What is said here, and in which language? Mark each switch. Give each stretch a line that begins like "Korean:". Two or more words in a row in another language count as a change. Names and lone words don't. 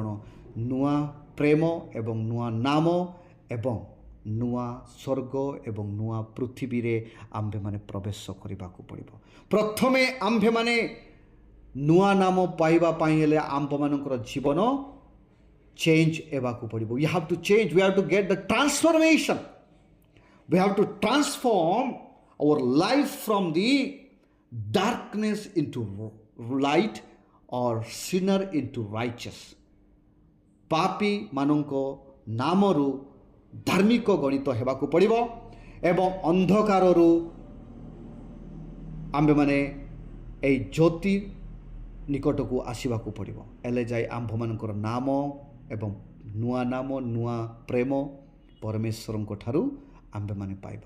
Odia: ନୂଆ ପ୍ରେମ ଏବଂ ନୂଆ ନାମ ଏବଂ ନୂଆ ସ୍ୱର୍ଗ ଏବଂ ନୂଆ ପୃଥିବୀରେ ଆମ୍ଭେମାନେ ପ୍ରବେଶ କରିବାକୁ ପଡ଼ିବ। ପ୍ରଥମେ ଆମ୍ଭେମାନେ ନୂଆ ନାମ ପାଇବା ପାଇଁ ହେଲେ ଆମ୍ଭମାନଙ୍କର ଜୀବନ ଚେଞ୍ଜ ହେବାକୁ ପଡ଼ିବ।
English: you have to change, we have to get the transformation, we have to transform our life from the darkness into light or sinner into righteous।
Odia: ପାପୀ ମାନଙ୍କ ନାମରୁ ଧାର୍ମିକ ଗଣିତ ହେବାକୁ ପଡ଼ିବ ଏବଂ ଅନ୍ଧକାରରୁ ଆମ୍ଭେମାନେ ଏହି ଜ୍ୟୋତି ନିକଟକୁ ଆସିବାକୁ ପଡ଼ିବ। ହେଲେ ଯାଇ ଆମ୍ଭମାନଙ୍କର ନାମ ଏବଂ ନୂଆ ନାମ ନୂଆ ପ୍ରେମ ପରମେଶ୍ୱରଙ୍କ ଠାରୁ ଆମ୍ଭେମାନେ ପାଇବା।